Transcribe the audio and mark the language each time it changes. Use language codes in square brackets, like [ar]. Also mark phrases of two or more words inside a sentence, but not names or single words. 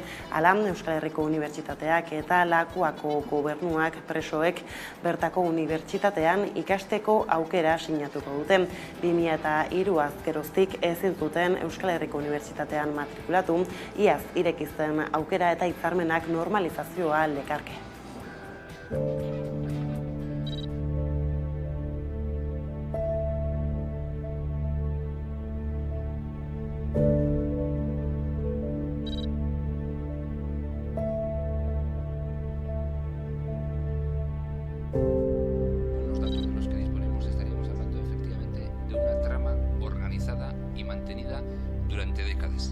[eu] Hala, Euskal Herriko Unibertsitateak eta Lakuako gobernuak presoek bertako unibertsitatean ikasteko aukera sinatuko dute. 2003 azkeroztik ezin zuten Euskal Herriko Unibertsitatean matrikulatu, iaz irekizten aukera eta hitzarmenak normalizazioa lekarke. [es] Con los datos de los que disponemos estaríamos hablando efectivamente de una trama organizada y mantenida durante décadas.